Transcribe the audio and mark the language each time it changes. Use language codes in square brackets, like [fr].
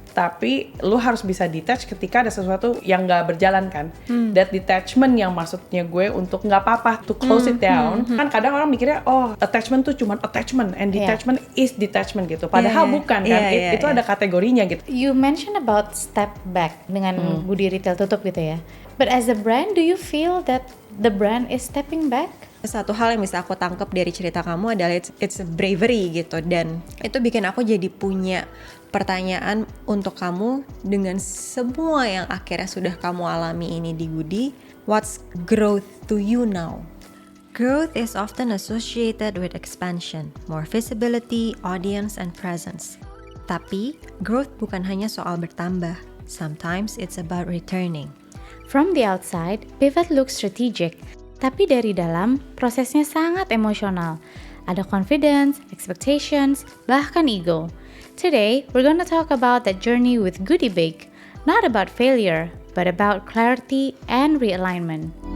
[id] Tapi lu harus bisa detach ketika ada sesuatu yang nggak berjalan kan. That detachment yang maksudnya gue untuk nggak apa-apa [en] to close it down. [id] Kan kadang orang mikirnya attachment tuh cuma [en] attachment and detachment is detachment [id] gitu. Padahal bukan kan. Itu ada kategorinya gitu. [en] You mentioned about step back [id] dengan Goody Retail tutup gitu ya. [en] But as a brand, do you feel that the brand is stepping back? [id] Satu hal yang bisa aku tangkap dari cerita kamu adalah [en] it's a bravery [id] gitu, dan itu bikin aku jadi punya pertanyaan untuk kamu dengan semua yang akhirnya sudah kamu alami ini di Goody. [en] What's growth to you now? Growth is often associated with expansion, more visibility, audience, and presence. [id] Tapi, growth bukan hanya soal bertambah. [en] Sometimes it's about returning. From the outside, Pivot looks strategic. [id] Tapi dari dalam, prosesnya sangat emosional. Ada confidence, expectations, bahkan ego. [en] Today, we're going to talk about that journey with Goody Bake. Not about failure, but about clarity and realignment.